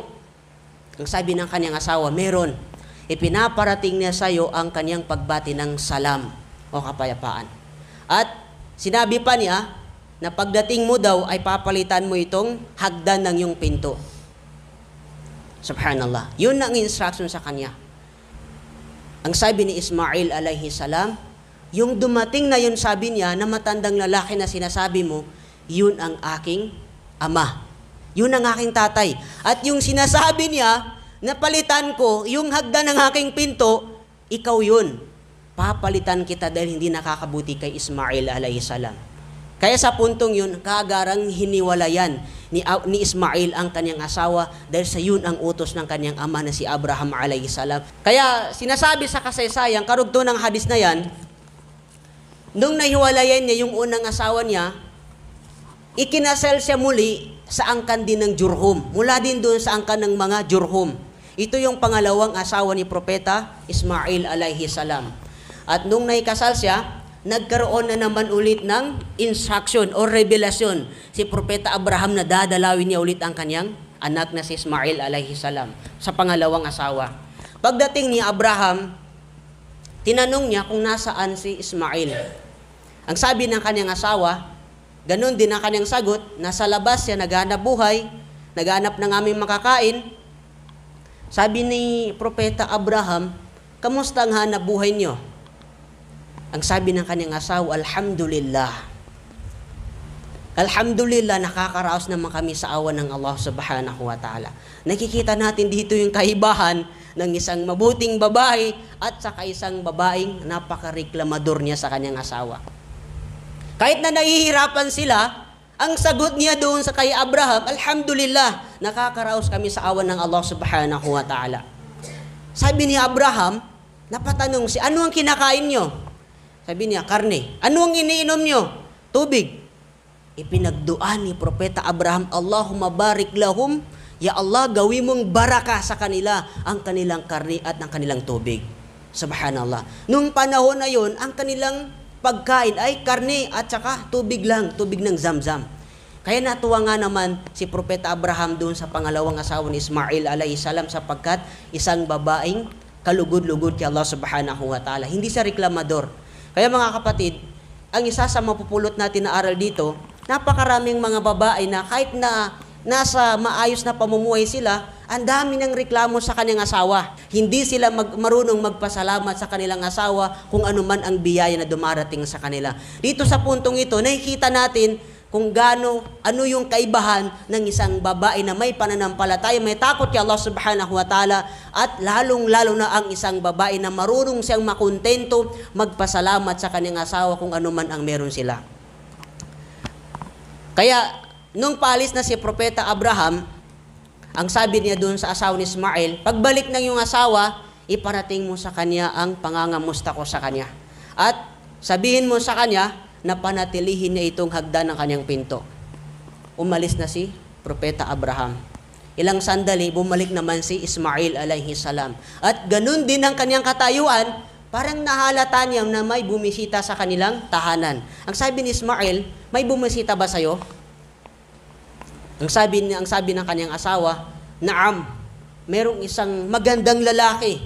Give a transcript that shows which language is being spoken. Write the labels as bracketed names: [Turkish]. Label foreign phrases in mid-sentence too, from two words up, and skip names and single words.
[Filipino] Ang sabi ng kanyang asawa, meron. Ipinaparating niya sa'yo ang kanyang pagbati ng salam o kapayapaan. At sinabi pa niya na pagdating mo daw ay papalitan mo itong hagdan ng iyong pinto. Subhanallah. Yun ang instruction sa kanya. Ang sabi ni Ismail [Arabic] عليه السلام, [Filipino] yung dumating na yun, sabi niya, na matandang lalaki na sinasabi mo, yun ang aking ama. Yun ang aking tatay. At yung sinasabi niya, napalitan ko, yung hagdan ng aking pinto, ikaw yun. Papalitan kita dahil hindi nakakabuti kay Ismail [Arabic] عليه السلام. [Filipino] Kaya sa puntong yun, kagarang hiniwalayan ni Ismail ang kanyang asawa dahil sa yun ang utos ng kanyang ama na si Abraham [Arabic] عليه السلام. [Filipino] Kaya sinasabi sa kasaysayan, karugto ng hadis na yan, nung nahiwalayan niya yung unang asawa niya, ikinasal siya muli sa angkan din ng Jurhum. Mula din doon sa angkan ng mga Jurhum. Ito yung pangalawang asawa ni Propeta Ismail [Arabic] عليه السلام. [Filipino] At nung naikasal siya, nagkaroon na naman ulit ng instruction o revelasyon si Propeta Abraham na dadalawin niya ulit ang kanyang anak na si Ismail [Arabic] عليه السلام [Filipino] sa pangalawang asawa. Pagdating ni Abraham, tinanong niya kung nasaan si Ismail. Ang sabi ng kanyang asawa, ganun din ang kanyang sagot, nasa labas siya, naghanap buhay, naghanap ng aming makakain. Sabi ni Propeta Abraham, kamusta ang hanap buhay niyo? Ang sabi ng kanyang asawa, alhamdulillah. Alhamdulillah, nakakaraos naman kami sa awan ng Allah [Arabic] سبحانه وتعالى. [Filipino] Nakikita natin dito yung kaibahan ng isang mabuting babae at saka isang babaeng napaka-reklamador niya sa kanyang asawa. Kahit na nahihirapan sila, Ang sagot niya doon sa kay Abraham, alhamdulillah, nakakaraos kami sa awan ng Allah [Arabic] سبحانه وتعالى. [Filipino] Sabi ni Abraham, napatanong siya, ano ang kinakain nyo? Sabi niya, karne. Ano ang iniinom nyo? Tubig. Ipinagduan ni Propeta Abraham, [Arabic] اللهم بارك لهم، يا الله, [Filipino] gawin mong baraka sa kanila ang kanilang karne at ang kanilang tubig. Subhanallah. Nung panahon na yon, ang kanilang pagkain ay karne at saka tubig lang, tubig ng Zamzam. Kaya natuwa nga naman si Propeta Abraham doon sa pangalawang asawa ni Ismail [Arabic] عليه السلام [Filipino] sapagkat isang babaeng kalugod-lugod kay Allah [Arabic] سبحانه وتعالى. [Filipino] Hindi siya reklamador. Kaya mga kapatid, ang isa sa mapupulot natin na aral dito, napakaraming mga babae na kahit na nasa maayos na pamumuhay sila, ang dami ng reklamo sa kanyang asawa. Hindi sila marunong magpasalamat sa kanilang asawa kung ano man ang biyaya na dumarating sa kanila. Dito sa puntong ito, nakikita natin kung ano yung kaibahan ng isang babae na may pananampalataya, may takot kay Allah [Arabic] سبحانه وتعالى, [Filipino] at lalong-lalo na ang isang babae na marunong siyang makontento, magpasalamat sa kanyang asawa kung ano man ang meron sila. Kaya, nung paalis na si Propeta Abraham, ang sabi niya doon sa asawa ni Ismail, pagbalik ng iyong asawa, iparating mo sa kanya ang pangangamusta ko sa kanya. At sabihin mo sa kanya na panatilihin niya itong hagdan ng kanyang pinto. Umalis na si Propeta Abraham. Ilang sandali, bumalik naman si Ismail [Arabic] عليه السلام. [Filipino] At ganun din ang kanyang katayuan, parang nahalata niya na may bumisita sa kanilang tahanan. Ang sabi ni Ismail, may bumisita ba sa'yo? Ang sabi ng kanyang asawa, naam, merong isang magandang lalaki.